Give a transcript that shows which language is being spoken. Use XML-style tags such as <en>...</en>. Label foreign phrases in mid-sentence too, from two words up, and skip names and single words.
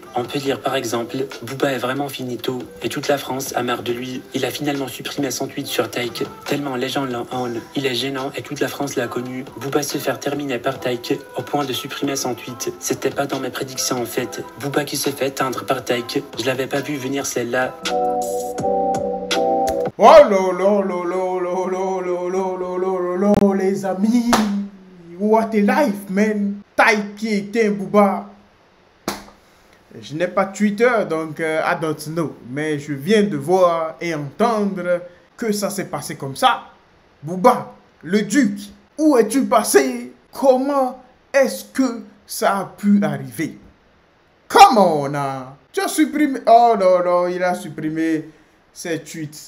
<fr>On peut lire par exemple: Booba est vraiment finito, et toute la France a marre de lui. Il a finalement supprimé son tweet sur Taïk, tellement les gens l'en haïssent. Il est gênant et toute la France l'a connu. Booba se faire terminer par Taïk au point de supprimer son tweet. C'était pas dans mes prédictions en fait. Booba qui se fait teindre par Taïk, je l'avais pas vu venir celle-là. Oh là là là là là là là là là là, les amis.</fr> <en>What a life, man.</en> <fr>Taïk qui était un Booba. Je n'ai pas Twitter, donc</fr> <en>I don't know.</en> <fr>Mais je viens de voir et entendre que ça s'est passé comme ça. Booba, le duc, où es-tu passé? Comment est-ce que ça a pu arriver?</fr> <en>Come on,</en> <fr>tu as supprimé. Oh non, non, il a supprimé ses tweets.</fr>